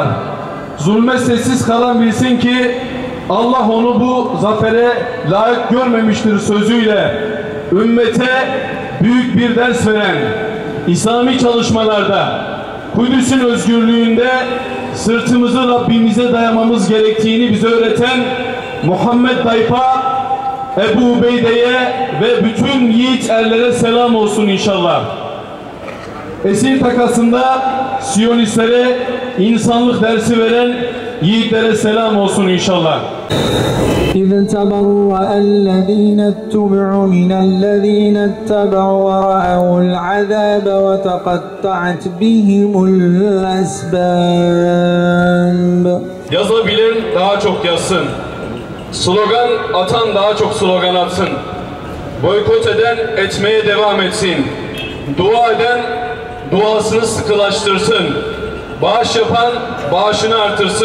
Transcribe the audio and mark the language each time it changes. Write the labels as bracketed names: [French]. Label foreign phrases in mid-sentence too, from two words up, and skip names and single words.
[Turkish] Zulme sessiz kalan bilsin ki Allah onu bu zafere layık görmemiştir sözüyle ümmete büyük bir ders veren, İslami çalışmalarda Kudüs'ün özgürlüğünde sırtımızı Rabbimize dayamamız gerektiğini bize öğreten Muhammed Daypa, Ebu Ubeyde'ye ve bütün yiğit erlere selam olsun inşallah. Esir takasında Siyonistlere insanlık dersi veren yiğitlere selam olsun inşallah. [Arabic] إذ تبرأ الذين اتبعوا من الذين اتبعوا ورأوا العذاب وتقطعت بهم الأسباب. [Turkish] Yazabilen daha çok yazsın. Slogan atan daha çok slogan atsın. Boykot eden etmeye devam etsin. Dua eden duasını sıkılaştırsın. Bağış yapan bağışını artırsın.